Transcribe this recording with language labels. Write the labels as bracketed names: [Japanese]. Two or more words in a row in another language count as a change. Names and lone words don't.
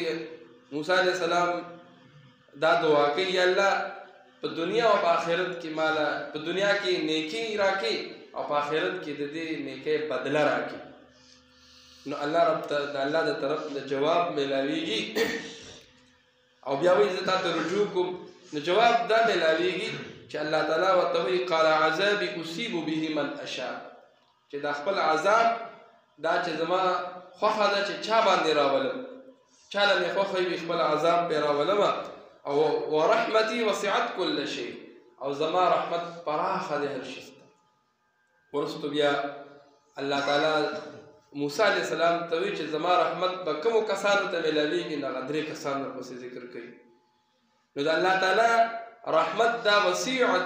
[Pashto] موسی [Arabic] علیه السلام [Pashto] دا دعا کوي، یا الله په دنیا او په آخرت کې مالا په دنیا کې نیکی راکې او په آخرت کې د دې نیکۍ بدله راکې. نو الله رب ته د الله د طرف نه جواب میلاویږي او بیا وایي زه تا ته رجوع کوم. نو جواب دا میلاویږي چې الله تعالی ورته وایي [Arabic] قال عذابي اصیب به من اشاء، [Pashto] چې دا خپل عذاب دا چې زما خوښه ده چې چا باندې راولم، چا له مې خوښه وي خپل عذاب پرې راولمه. [Arabic] او ورحمتي وسعت كل شيء، [Pashto] او زما رحمت پراخه ده هر شي ته. ورستو بیا الله تعالی موسی [Arabic] علیه السلام [Pashto] ته وایي چې زما رحمت به کومو کسانو ته میلاویږي، نو هغه 3 کسان ورپسې ذکر کوي. نو د الله تعالی رحمت دا وسیع دی.